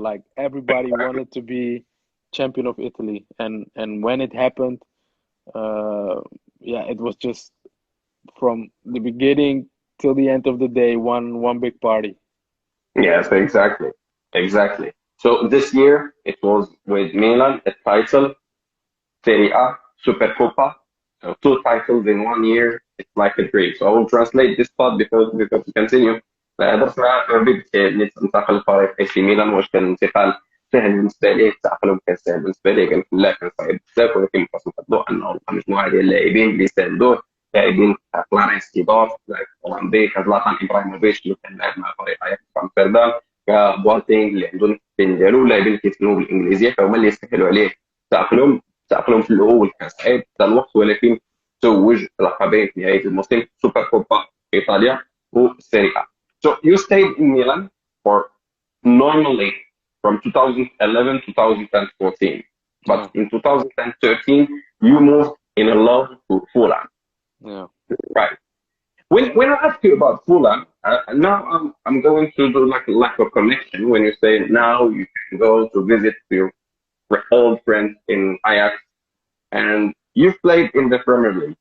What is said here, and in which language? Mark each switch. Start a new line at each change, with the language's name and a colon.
English: Like everybody wanted to be champion of Italy, and when it happened, uh, yeah, it was just from the beginning till the end of the day, one big party. Yes, exactly. Exactly. So this year it was with Milan, a title, Serie A, Supercoppa. So two titles in 1 year. It's like a dream. So I will translate this part because to continue.
Arabic: درت مع يوربي انتقل لفريق اي سي ميلان. واش كان الانتقال سهل بالنسبه ليه؟ التأقلم كان سهل بالنسبه ليه؟ قال لك لا، كان صعيب بزاف، ولكن ما خاص نحضوا انه لقى مجموعه ديال اللاعبين اللي ساندوه، لاعبين كلارنس سيدور، لاعب هولندي، كزلاتان ابراهيموفيتش اللي كان لاعب مع فريق اياكس امستردام، كبواتينغ اللي عنده نفس السن ديالو، اللاعبين اللي كيتكلموا بالانجليزيه، فهما اللي يسهلوا عليه التأقلم في الأول كان صعيب ذا الوقت، ولكن توج لقبين في نهاية الموسم: سوبر كوبا إيطاليا وسيري A.
English: So you stayed in Milan for normally from 2011 to 2014, but Yeah, in 2013 you moved in a love to Fulham. Yeah. Right. When I ask you about Fulham, now I'm going to do like a lack of connection when you say now you can go to visit your old friends in Ajax and you've played in the Premier League.